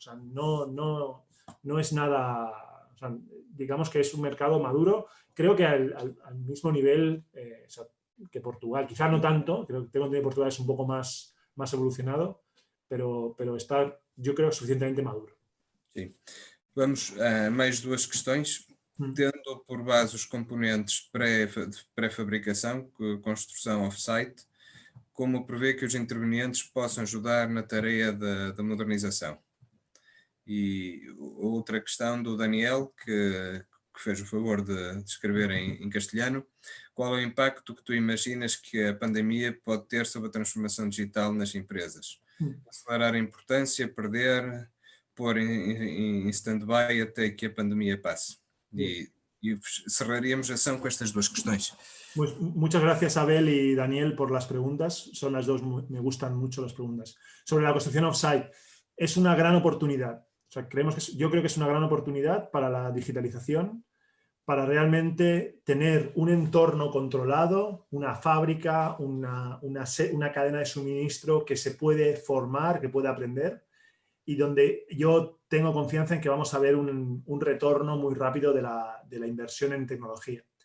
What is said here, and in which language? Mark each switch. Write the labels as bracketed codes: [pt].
[es] O sea, no es nada, o sea, digamos que es un mercado maduro. Creo que al mismo nivel o sea, que Portugal, quizá no tanto, creo que tengo entendido que Portugal es un poco más evolucionado, pero está, yo creo, suficientemente maduro. [pt] Sim. Vamos a mais duas questões. Tendo por base os componentes de pré-fabricação, construção off-site, como prevê que os intervenientes possam ajudar na tarefa da modernização? E outra questão do Daniel, que fez o favor de escrever em castelhano: qual é o impacto que tu imaginas que a pandemia pode ter sobre a transformação digital nas empresas? Acelerar a importância, perder, pôr em stand-by até que a pandemia passe? E cerraríamos a sessão com estas duas questões. [es] Pues muchas gracias, Abel y Daniel, por las preguntas. Son las dos, me gustan mucho las preguntas. Sobre la construcción off-site, es una gran oportunidad. O sea, yo creo que es una gran oportunidad para la digitalización, para realmente tener un entorno controlado, una fábrica, una cadena de suministro que se puede formar, que puede aprender y donde yo tengo confianza en que vamos a ver un retorno muy rápido de la inversión en tecnología.